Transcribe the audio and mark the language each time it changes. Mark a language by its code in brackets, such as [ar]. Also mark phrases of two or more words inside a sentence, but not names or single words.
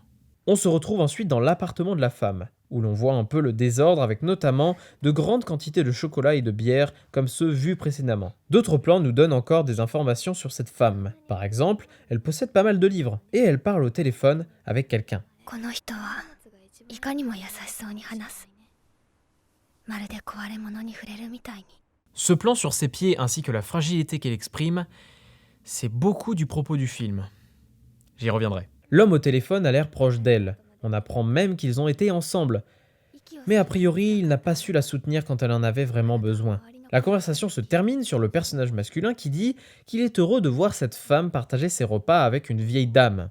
[fr] On se retrouve ensuite dans l'appartement de la femme, où l'on voit un peu le désordre avec notamment de grandes quantités de chocolat et de bière comme ceux vus précédemment. D'autres plans nous donnent encore des informations sur cette femme. Par exemple, elle possède pas mal de livres et elle parle au téléphone avec quelqu'un. [ja] この人はいかにも優しそうに話す。まるで壊れ物に触れるみたいに。 [fr] Ce plan sur ses pieds ainsi que la fragilité qu'elle exprime, c'est beaucoup du propos du film. J'y reviendrai. L'homme au téléphone a l'air proche d'elle. On apprend même qu'ils ont été ensemble. Mais a priori, il n'a pas su la soutenir quand elle en avait vraiment besoin. La conversation se termine sur le personnage masculin qui dit qu'il est heureux de voir cette femme partager ses repas avec une vieille dame.